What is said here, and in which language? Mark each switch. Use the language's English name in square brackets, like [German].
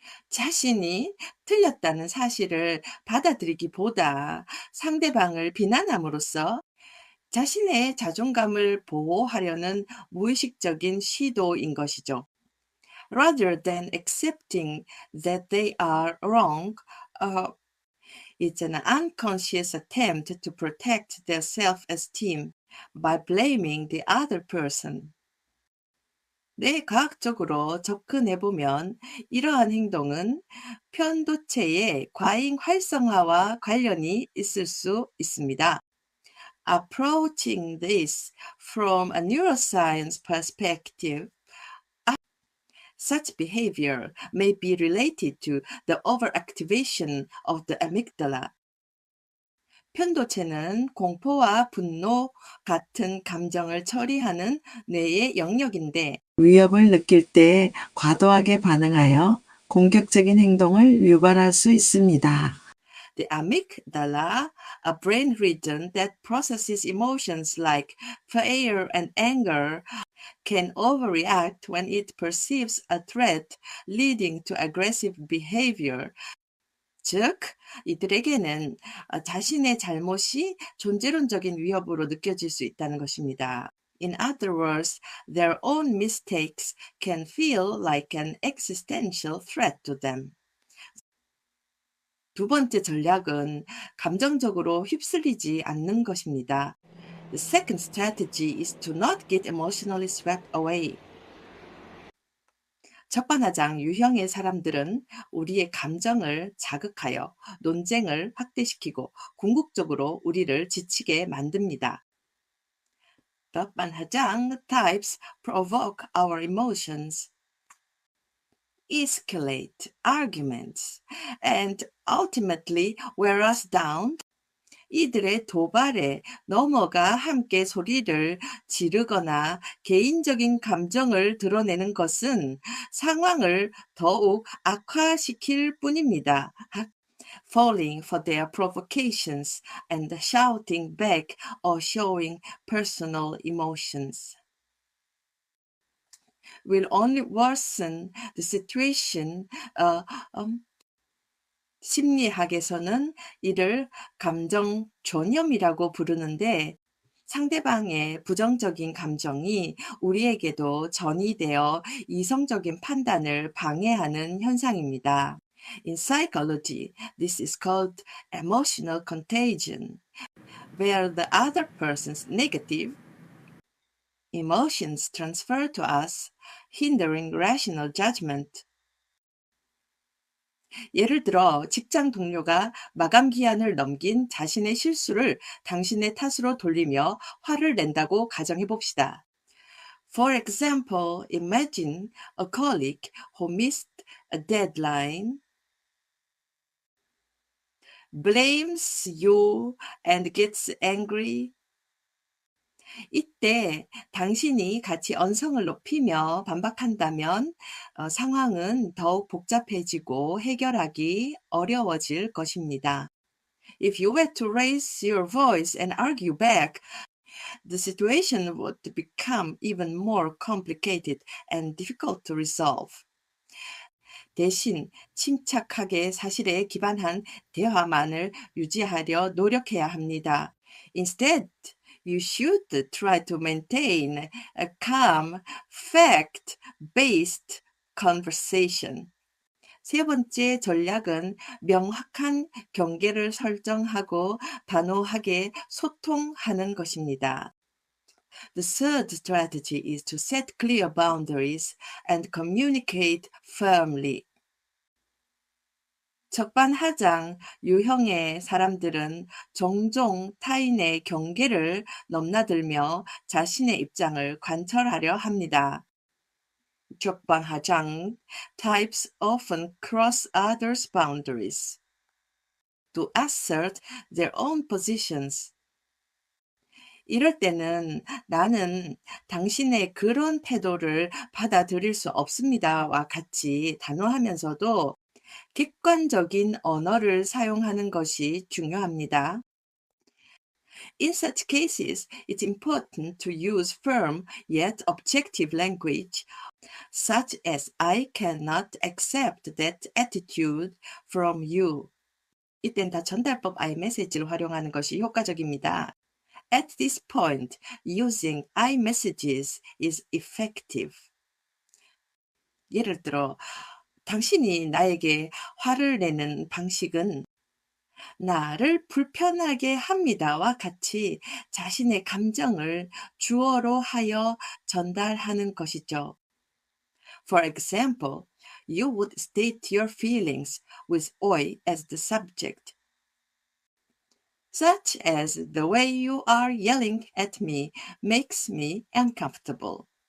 [Korean] 자신이 틀렸다는 사실을 받아들이기보다 상대방을 비난함으로써 자신의 자존감을 보호하려는 무의식적인 시도인 것이죠. [English] Rather than accepting that they are wrong, it's an unconscious attempt to protect their self-esteem by blaming the other person. [Korean] 뇌과학적으로 접근해보면 이러한 행동은 편도체의 과잉 활성화와 관련이 있을 수 있습니다. [English] Approaching this from a neuroscience perspective, such behavior may be related to the overactivation of the amygdala. [Korean] 편도체는 공포와 분노 같은 감정을 처리하는 뇌의 영역인데 위협을 느낄 때 과도하게 반응하여 공격적인 행동을 유발할 수 있습니다. [English] The amygdala, a brain region that processes emotions like fear and anger, can overreact when it perceives a threat, leading to aggressive behavior. [Korean] 즉, 이들에게는 자신의 잘못이 존재론적인 위협으로 느껴질 수 있다는 것입니다. [English] In other words, their own mistakes can feel like an existential threat to them. [Korean] 두 번째 전략은 감정적으로 휩쓸리지 않는 것입니다. [English] The second strategy is to not get emotionally swept away. [Korean] 적반하장 유형의 사람들은 우리의 감정을 자극하여 논쟁을 확대시키고 궁극적으로 우리를 지치게 만듭니다. [English] 적반하장 types provoke our emotions, escalate arguments, and ultimately wear us down. [Korean] 이들의 도발에 넘어가 함께 소리를 지르거나 개인적인 감정을 드러내는 것은 상황을 더욱 악화시킬 뿐입니다. [English] Falling for their provocations and shouting back or showing personal emotions will only worsen the situation. [Korean] 심리학에서는 이를 감정 존염이라고 부르는데 상대방의 부정적인 감정이 우리에게도 전이되어 이성적인 판단을 방해하는 현상입니다. [English] In psychology, this is called emotional contagion, where the other person's negative emotions transfer to us, hindering rational judgment. [Korean] 예를 들어 직장 동료가 마감 기한을 넘긴 자신의 실수를 당신의 탓으로 돌리며 화를 낸다고 가정해 봅시다. [English] For example, imagine a colleague who missed a deadline, blames you and gets angry. [Korean] 이때 당신이 같이 언성을 높이며 반박한다면 상황은 더욱 복잡해지고 해결하기 어려워질 것입니다. [English] If you were to raise your voice and argue back, the situation would become even more complicated and difficult to resolve. [Korean] 대신 침착하게 사실에 기반한 대화만을 유지하려 노력해야 합니다. [English] Instead, you should try to maintain a calm, fact-based conversation. [Korean] 세 번째 전략은 명확한 경계를 설정하고 단호하게 소통하는 것입니다. [English] The third strategy is to set clear boundaries and communicate firmly. [Korean] 적반하장 유형의 사람들은 종종 타인의 경계를 넘나들며 자신의 입장을 관철하려 합니다. [English] 적반하장 types often cross others' boundaries to assert their own positions. [Korean] 이럴 때는 나는 당신의 그런 태도를 받아들일 수 없습니다와 같이 단호하면서도 객관적인 언어를 사용하는 것이 중요합니다. [English] In such cases, it's important to use firm yet objective language, such as I cannot accept that attitude from you. [Korean] 이땐 다 전달법 I message를 활용하는 것이 효과적입니다. [English] At this point, using I messages is effective. [Korean] 예를 들어, 당신이 나에게 화를 내는 방식은 나를 불편하게 합니다와 같이 자신의 감정을 주어로 하여 전달하는 것이죠. [English] For example, you would state your feelings with I as the subject, such as the way you are yelling at me makes me uncomfortable.